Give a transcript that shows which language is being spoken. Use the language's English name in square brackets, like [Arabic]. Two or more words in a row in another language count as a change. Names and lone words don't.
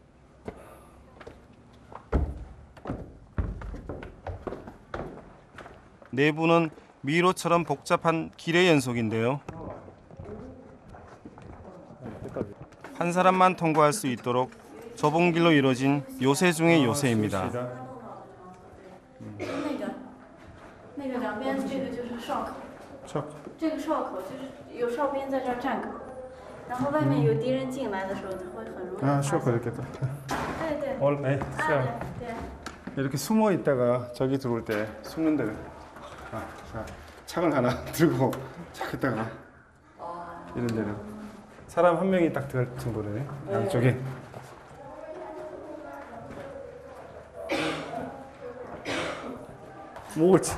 [Korean] 내부는 미로처럼 복잡한 길의 연속인데요. 한 사람만 통과할 수 있도록 좁은 길로 이루어진 요새 중의 요새입니다. [Chinese] 这个哨口就是有哨兵在这儿站岗，然后外面有敌人进来的时候，他会很容易。 [Korean] 哨口 이렇게 또. 네, 네. 네. 이렇게 숨어 있다가 저기 들어올 때 숨는 데는 창을 하나 들고 찾다가 이런 데는 사람 한 명이 딱 들어갈 정도네. 안쪽에. 뭐지?